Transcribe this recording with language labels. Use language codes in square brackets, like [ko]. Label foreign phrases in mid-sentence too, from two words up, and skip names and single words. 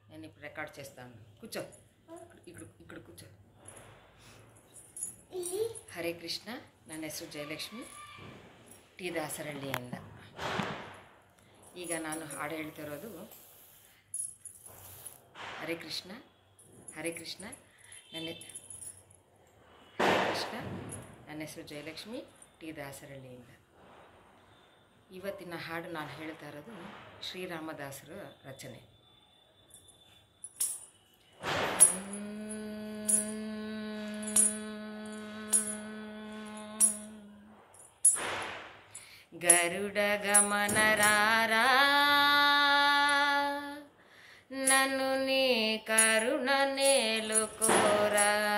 [te] ఇప్పుడు రికార్డ్ చేస్తాను. కూర్చో, ఇక్కడ కూర్చో. [kn] ಹರೇ ಕೃಷ್ಣ. ನನ್ನ ಹೆಸರು ಜಯಲಕ್ಷ್ಮಿ, ಟಿ ದಾಸರಹಳ್ಳಿಯಿಂದ. ಈಗ ನಾನು ಹಾಡು ಹೇಳ್ತಿರೋದು ಹರೇ ಕೃಷ್ಣ ಹರೇ ಕೃಷ್ಣ. ನನ್ನ ಹೆಸರು ಜಯಲಕ್ಷ್ಮಿ, ಟಿ ದಾಸರಹಳ್ಳಿಯಿಂದ. ಇವತ್ತಿನ ಹಾಡು ನಾನು ಹೇಳ್ತಾ ಇರೋದು ಶ್ರೀರಾಮದಾಸರ ರಚನೆ. [te] గరుడ గమన రారా, నన్ను నీ కరుణ నేలుకోరా.